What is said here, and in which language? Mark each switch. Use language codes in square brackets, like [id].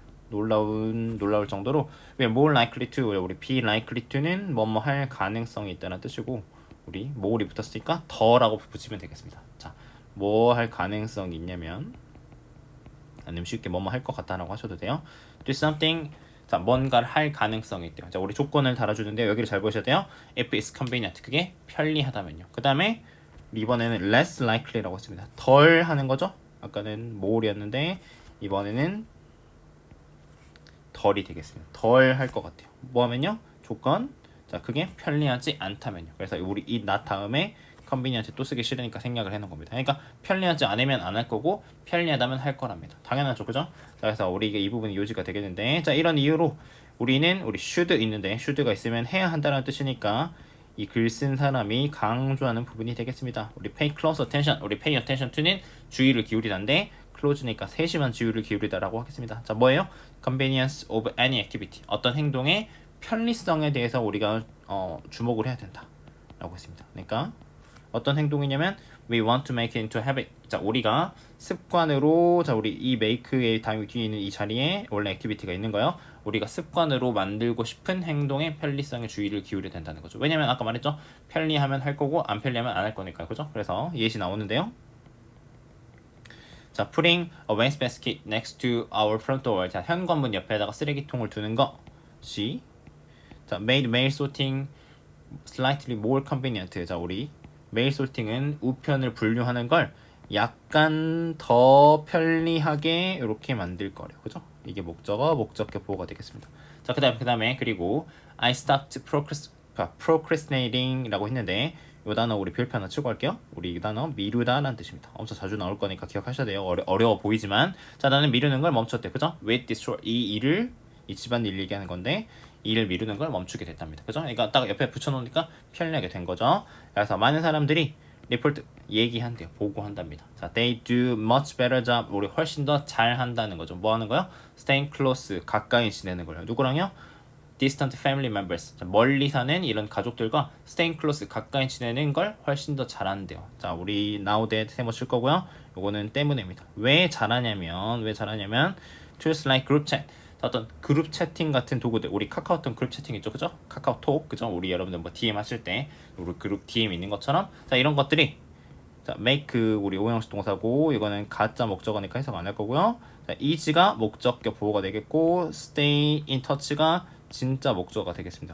[ko] 놀라울 정도로 [en] we are more likely to, [ko] 우리 be likely to는 뭐뭐 할 가능성이 있다는 뜻이고, 우리 more이 붙었으니까 더라고 붙이면 되겠습니다. 자, 뭐 할 가능성이 있냐면, 아니면 쉽게 뭐뭐 할 것 같다라고 하셔도 돼요. [en] do something, [ko] 자, 뭔가를 할 가능성이 있대요. 자, 우리 조건을 달아주는데 여기를 잘 보셔야 돼요. [en] if it's convenient, [ko] 그게 편리하다면요. 그 다음에 이번에는 less likely라고 했습니다. 덜 하는 거죠. 아까는 more이었는데 이번에는 덜이 되겠습니다. 덜 할 것 같아요. 뭐 하면요? 조건, 자, 그게 편리하지 않다면요. 그래서 우리 이 not 다음에 컨비니언트 또 쓰기 싫으니까 생략을 해놓은 겁니다. 그러니까 편리하지 않으면 안 할 거고 편리하다면 할 거랍니다. 당연하죠, 그죠? 자, 그래서 우리 이 부분이 요지가 되겠는데, 자, 이런 이유로 우리 should 있는데 should가 있으면 해야 한다는 뜻이니까 이 글 쓴 사람이 강조하는 부분이 되겠습니다. 우리 [en] pay close attention, [ko] 우리 pay attention to는 주의를 기울이다인데 close니까 세심한 주의를 기울이다라고 하겠습니다. 자, 뭐예요? [en] convenience of any activity, [ko] 어떤 행동의 편리성에 대해서 우리가 주목을 해야 된다라고 했습니다. 그러니까 어떤 행동이냐면 [en] we want to make it into habit. [ko] 자, 우리가 습관으로, 자, 우리 이 make의 다음 뒤에 있는 이 자리에 원래 액티비티가 있는 거예요. 우리가 습관으로 만들고 싶은 행동의 편리성에 주의를 기울여야 된다는 거죠. 왜냐면 아까 말했죠. 편리하면 할 거고 안 편리하면 안 할 거니까요. 그죠? 그래서 예시 나오는데요. [en] 자, putting a waste basket next to our front door. [ko] 자, 현관문 옆에다가 쓰레기통을 두는 것이, 자, [en] made mail sorting slightly more convenient. [ko] 자, 우리 메일 소팅은 우편을 분류하는 걸 약간 더 편리하게 이렇게 만들 거래요. 그죠? 이게 목적어, 목적격 보호가 되겠습니다. 자, 그 다음에 그리고 [en] I stopped procrastinating [ko] 라고 했는데 이 단어 우리 별표 하나 치고 할게요. 우리 이 단어 미루다 라는 뜻입니다. 엄청 자주 나올 거니까 기억하셔야 돼요. 어려워 보이지만, 자, 나는 미루는 걸 멈췄대. 그죠? [en] With this, [ko] 이 집안일 얘기하는 건데 이 일을 미루는 걸 멈추게 됐답니다. 그죠? 그러니까 딱 옆에 붙여놓으니까 편리하게 된 거죠. 그래서 많은 사람들이 리포트 얘기한대요. 보고한답니다. [en] 자, they do much better job. [ko] 우리 훨씬 더 잘한다는 거죠. 뭐 하는 거요? [en] Staying close, [ko] 가까이 지내는 거예요. 누구랑요? [en] distant family members. [ko] 자, 멀리 사는 이런 가족들과 [en] staying close, [ko] 가까이 지내는 걸 훨씬 더 잘한대요. 자, 우리 now that 세모 칠 거고요. 요거는 때문에입니다. 왜 잘하냐면 [en] tools like group chat. [ko] 자, 어떤 그룹 채팅 같은 도구들, 우리 카카오톡 그룹 채팅 있죠, 그죠? 카카오톡, 그죠? 우리 여러분들 뭐 DM 하실 때 우리 그룹 DM 있는 것처럼, 자, 이런 것들이 자, make 우리 오형식 동사고, 이거는 가짜 목적어니까 해석 안 할 거고요. 자, is가 목적격 보호가 되겠고, [en] stay in touch [ko] 가 진짜 목적어가 되겠습니다.